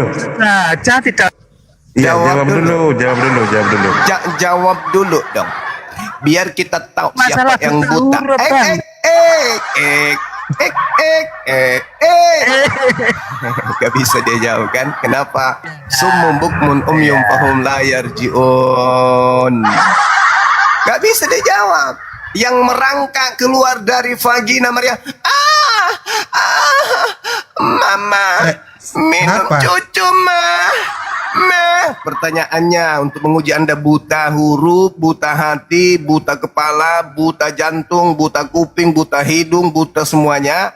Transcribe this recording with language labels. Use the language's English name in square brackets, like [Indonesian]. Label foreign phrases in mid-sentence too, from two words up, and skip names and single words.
[Indonesian] Saja tidak. Iya, Jawab jawab dulu. Jawab dulu dong. Biar kita tahu Masalah siapa yang buta buta. huruf, Bang. Gak bisa dia jawab kan? Kenapa? [Arabic] صم بكم عمي فهم لا يرجعون. [Indonesian] Gak bisa dia jawab. Yang merangkak keluar dari vagina Maria. Mama, minum kenapa? cucu Pertanyaannya untuk menguji Anda buta huruf, buta hati, buta kepala, buta jantung, buta kuping, buta hidung, buta semuanya.